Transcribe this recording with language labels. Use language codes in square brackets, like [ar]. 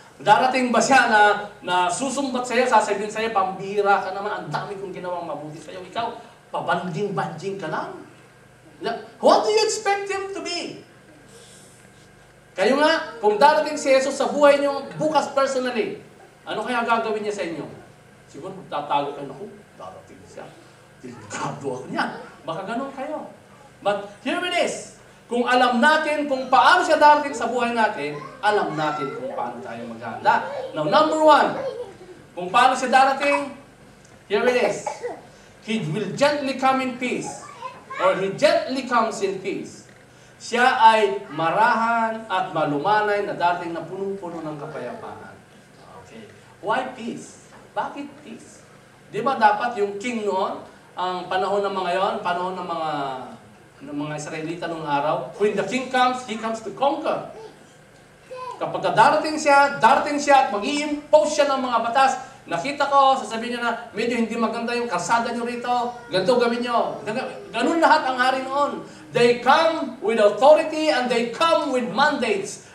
[tl] Darating ba siya na susumbat sa'yo, sasabihin sa'yo, pambihira ka naman, ang dami kong ginawang mabuti sa'yo. Ikaw, pabanding-banding ka lang. [en] What do you expect Him to be? [tl] Kayo nga, kung darating si Jesus sa buhay niyo bukas personally, ano kaya gagawin niya sa inyo? Siguro tatago kayo, naku, darating siya. Delikado ako niyan. Baka ganun kayo. [en] But here it is. [tl] Kung alam natin kung paano siya darating sa buhay natin, alam natin kung paano tayo maghahanda. Now, number one, kung paano siya darating, [en] here it is. He will gently come in peace. Or He gently comes in peace. [tl] Siya ay marahan at malumanay na dating na punong-puno ng kapayapaan. Okay. [en] Why peace? [tl] Bakit peace? Di ba dapat yung king noon, ang panahon ng mga yon, panahon ng mga Israelita noong araw, [en] when the king comes, he comes to conquer. [tl] Kapag darating siya at mag-i-impose siya ng mga batas, nakita ko, sasabihin niya na, medyo hindi maganda yung kalsada nyo rito, ganito gawin nyo. Ganun lahat ang hari noon. [en] They come with authority and they come with mandates.